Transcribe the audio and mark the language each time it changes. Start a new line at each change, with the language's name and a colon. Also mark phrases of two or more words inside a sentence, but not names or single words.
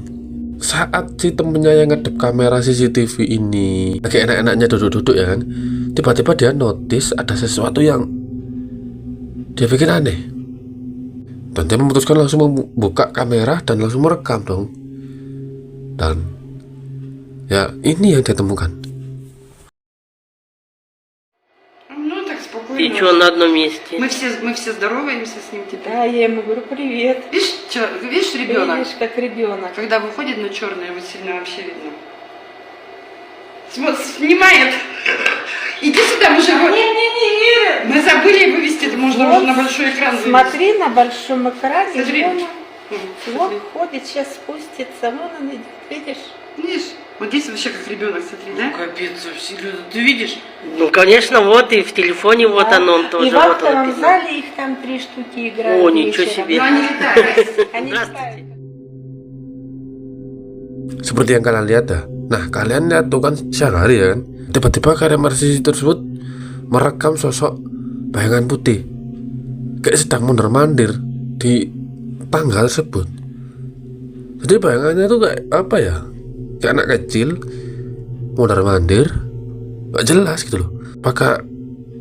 Indonesian: Saat si temennya yang ngedep kamera CCTV ini lagi enak-enaknya duduk-duduk ya kan, tiba-tiba dia notice ada sesuatu yang dia pikir aneh, dan dia memutuskan langsung membuka kamera dan langsung merekam dong. Dan ya ini yang dia temukan.
Russian: Ну так спокойно. Ты чё на одном месте? Мы все здороваемся с ним теперь. Да, я ему говорю, привет. Видишь ребенок? Видишь, как ребенок. Когда выходит на черное, его сильно вообще видно. Снимает. Иди сюда, мы же его... Не. Мы забыли вывести, это можно Вот, уже на большой экран вывести. Смотри, на большом экране. Смотри. Вот ходит, сейчас спустится, вон он идет, видишь? Видишь? Вот здесь вообще как ребенок, смотри, да? Капец, серьезно, ты видишь? Ну, конечно, вот и в телефоне вот оно он тоже. И в актовом зале их там 3 штуки играют. О, ничего себе. Но они летают. Они летают.
Indonesian: Seperti yang kalian lihat dah. Nah kalian lihat tuh kan siang hari ya kan, tiba-tiba kamera CCTV tersebut merekam sosok bayangan putih kayak sedang mondar-mandir di tanggal tersebut. Jadi bayangannya tuh kayak apa ya, kayak anak kecil mondar-mandir, gak jelas gitu loh.